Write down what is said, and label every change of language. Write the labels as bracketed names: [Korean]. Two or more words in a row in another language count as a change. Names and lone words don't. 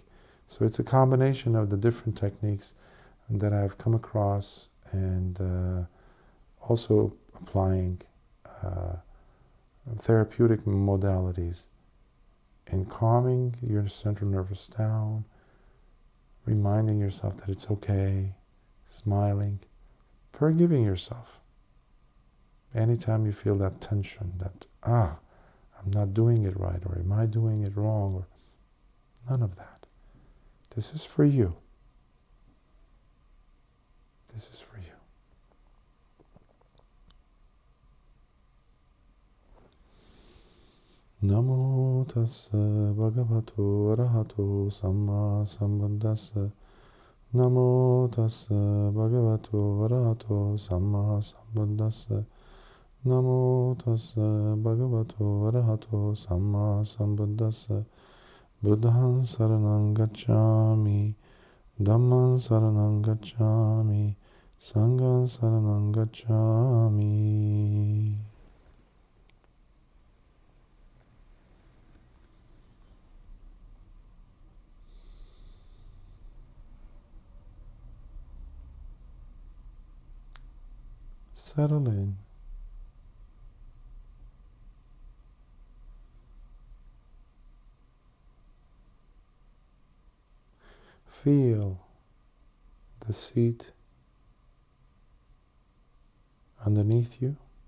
[English] So it's a combination of the different techniques that I've come across, and also applying therapeutic modalities in calming your central nervous down, reminding yourself that it's okay, smiling, forgiving yourself. Anytime you feel that tension, that, I'm not doing it right, or am I doing it wrong, or none of that. This is for you. This is for you. [Pali] Namo tassa bhagavato arahato samma sambuddhassa. Namo tassa bhagavato arahato samma sambuddhassa. Namo tassa bhagavato arahato samma sambuddhassa. Buddhaṃ saranam gacchāmi, Dhammaṃ saranam gacchāmi, Sanghaṃ saranam gacchāmi. [English] Settle in. Feel the seat underneath you.